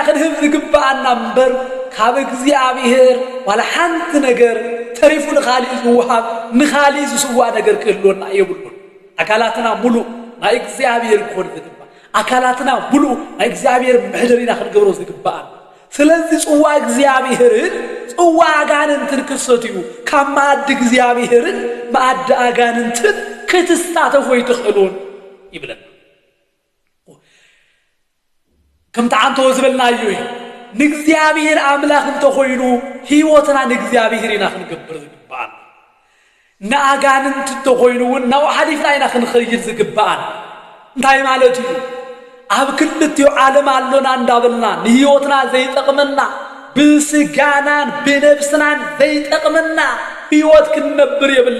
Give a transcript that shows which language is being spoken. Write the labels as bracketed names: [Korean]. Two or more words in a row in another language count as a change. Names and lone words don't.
[Tigrinya] ክንህብ ዝግባአና እምበር ካብ እግዚአብሔር ዋላ ሓንቲ ነገር ተሪፉ ንኻሊእ ዝውሃብ ንኻሊእ ዝስዋዕ ነገር ክህልወና የብሉን አካላትና ሙሉእ ናይ እግዚአብሔር ክኾን ዝግባእ አካላትና ሙሉእ ናይ እግዚአብሔር ምሕደር ኢና ክንገብሮ ዝግባአን ስለዚህ ጽዋ እግዚአብሔርን ጽዋ አጋንንትን ክትሰትዩ ከማዕድ እግዚአብሔርን ማዕድ አጋንንትን ክትሳተፉ አይትኽእሉን ይብለና ከም ተዓንቶ ዝበልናዩ ንእግዚአብሔር አምላኽ እንተኾይኑ ህይወትና ንእግዚአብሔር ኢና ክንገብር ዝግባአን ንአጋንንት እንተኾይኑ እውን ናብኡ ሓሊፍና ኢና ክንኸይድ ዝግባአን እንታይ ማለት እዩ ኣብ ክልቲኡ ዓለም ኣሎና እንዳበልና ንህይወትና ዘይጠቕመና ብስጋናን ብነብስናን ዘይጠቕመና ህይወት ክንነብር